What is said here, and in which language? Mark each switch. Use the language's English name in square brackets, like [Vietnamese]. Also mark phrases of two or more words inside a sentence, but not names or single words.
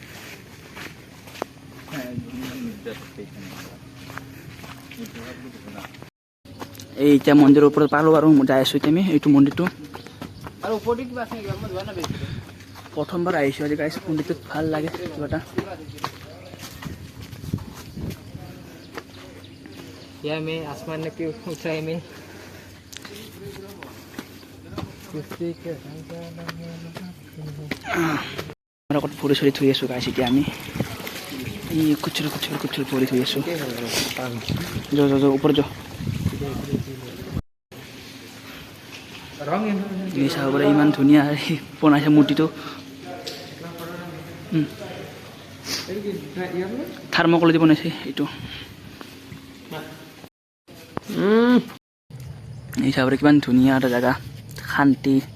[Assamese] এই এতিয়া মন্দিৰৰ ওপৰত পালোঁ আৰু যাই আছোঁ এতিয়া আমি এইটো মন্দিৰটো প্ৰথমবাৰ আহিছোঁ আজি গাইছ মন্দিৰটোত ভাল লাগে কিবা এটা [Hindi] में आसमान की ऊंचाई में [Assamese] আগত ফুৰি চৰি থৈ আছোঁ গাইছ এতিয়া আমি এই কুচুৰ কুচুৰ কুচুৰ ফুৰি থৈ আছোঁ য ওপৰত য এই চাব পাৰে ইমান ধুনীয়া বনাইছে মূৰ্তিটো থাৰ্মকলেদি বনাইছে এইটো এই চাব পাৰে কিমান ধুনীয়া এটা জেগা শান্তি